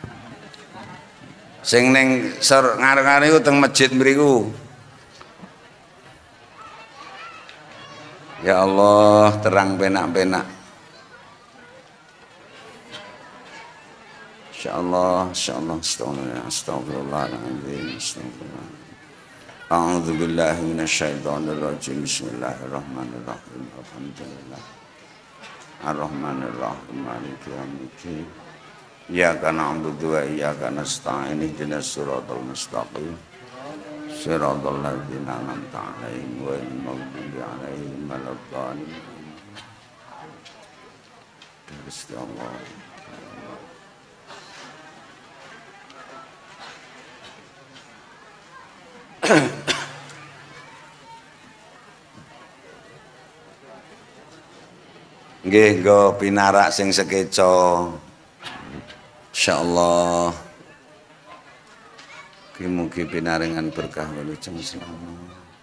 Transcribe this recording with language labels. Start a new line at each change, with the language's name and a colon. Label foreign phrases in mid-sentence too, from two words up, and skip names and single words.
Javanese: Sing ning ngarep-ngarep iku teng masjid mriku.
Arabic: يا الله,
Javanese: terang penak-penak.
Arabic: إن شاء الله، أستغفر الله العظيم، أستغفر الله. أعوذ بالله من الشيطان الرجيم. بسم الله الرحمن الرحيم. الحمد لله. الرحمن الرحيم. مالك يوم الدين. إياك نعبد وإياك نستعين. اهدنا الصراط المستقيم. صراط الذين أنعمت عليهم غير المغضوب عليهم ولا الضالين. بسم الله.
Javanese: Nggih nggo pinarak sing sekeca. Insyaallah mugi pinaringan berkah wilujeng selamat.